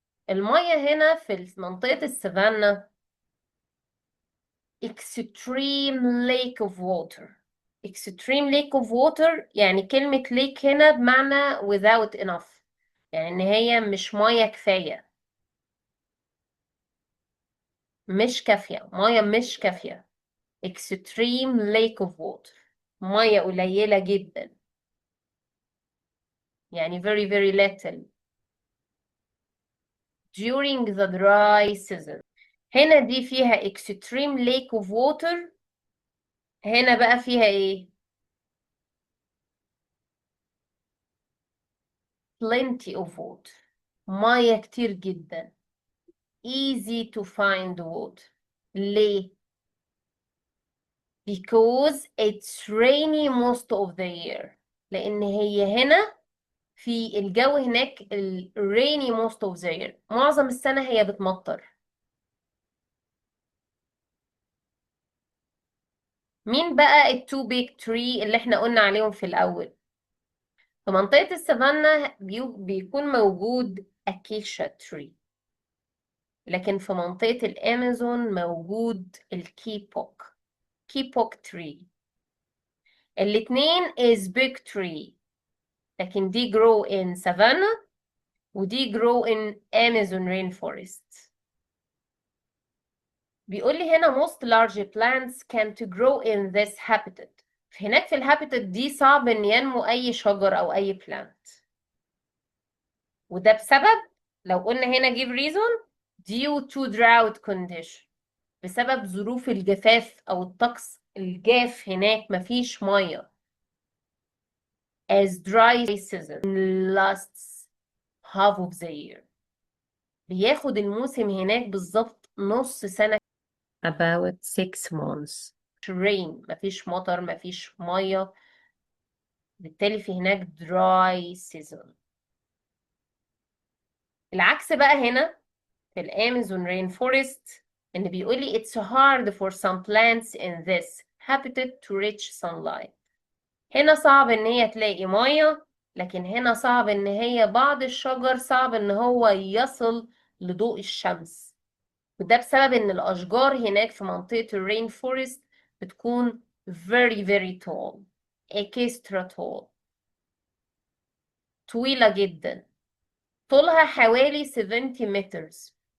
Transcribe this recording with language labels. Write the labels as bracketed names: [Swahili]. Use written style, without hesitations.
[Arabic] المية هنا في منطقة السافانا [English] extreme lake of water. extreme lake of water [Arabic] يعني كلمة lake هنا بمعنى [English] without enough، [Arabic] يعني ان هي مش مية كفاية، مش كافية، مية مش كافية. [English] extreme lake of water، [Arabic] مية قليلة جدا، يعني [English] very very little during the dry season. [Arabic] هنا دي فيها [English] extreme lake of water، [Arabic] هنا بقى فيها ايه؟ [English] plenty of water، [Arabic] مية كتير جدا. [English] easy to find water. ليه؟ because it's rainy most of the year. [Arabic] لأن هي هنا في الجو هناك [English] rainy most of the year، [Arabic] معظم السنة هي بتمطر. مين بقى التو بيج تري اللي احنا قلنا عليهم في الأول؟ في منطقة السافانا بيكون موجود أكيشا تري، لكن في منطقة الأمازون موجود الكيبوك، كيبوك تري. الاتنين [English] is big tree، لكن دي grow in savanna ودي grow in Amazon rainforest. [Arabic] بيقول لي هنا [English] most large plants can't grow in this habitat. [Arabic] هناك في الهابيتات دي صعب ان ينمو اي شجر او اي plant، وده بسبب، لو قلنا هنا [English] give reason due to drought condition، [Arabic] بسبب ظروف الجفاف او الطقس الجاف هناك مفيش ميه. [English] as dry season lasts half of the year، [Arabic] بياخد الموسم هناك بالظبط نص سنة. [English] about 6 months rain، [Arabic] مفيش مطر مفيش مية، بالتالي في هناك [English] dry season. [Arabic] العكس بقى هنا في الامازون رين فورست، ان بيقول لي [English] it's hard for some plants in this habitat to reach sunlight. [Arabic] هنا صعب ان هي تلاقي مية، لكن هنا صعب ان هي بعض الشجر صعب ان هو يصل لضوء الشمس، وده بسبب ان الاشجار هناك في منطقة الرين فورست بتكون [English] very very tall، extra tall، [Arabic] طويلة جدا، طولها حوالي [English] 70 meters.